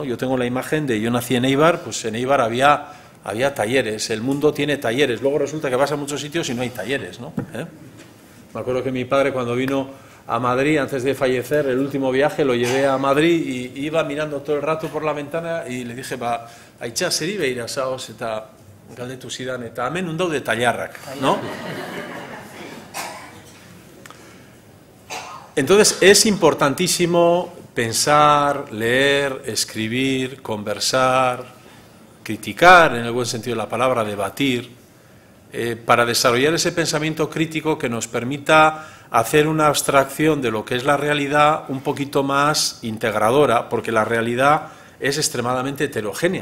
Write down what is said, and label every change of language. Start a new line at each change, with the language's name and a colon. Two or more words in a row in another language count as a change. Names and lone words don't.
Spanish: Yo tengo la imagen de, yo nací en Eibar, pues en Eibar había talleres, el mundo tiene talleres, luego resulta que vas a muchos sitios y no hay talleres, ¿no? Me acuerdo que mi padre, cuando vino a Madrid, antes de fallecer, el último viaje, lo llevé a Madrid y iba mirando todo el rato por la ventana y le dije,
Basque: aitza, zeri begira zaoz eta galdetu zidan, eta hemen non daude tailarrak,
Spanish: ¿no? Entonces, es importantísimo pensar, leer, escribir, conversar, criticar, en el buen sentido de la palabra, debatir, para desarrollar ese pensamiento crítico que nos permita hacer una abstracción de lo que es la realidad un poquito más integradora, porque la realidad es extremadamente heterogénea.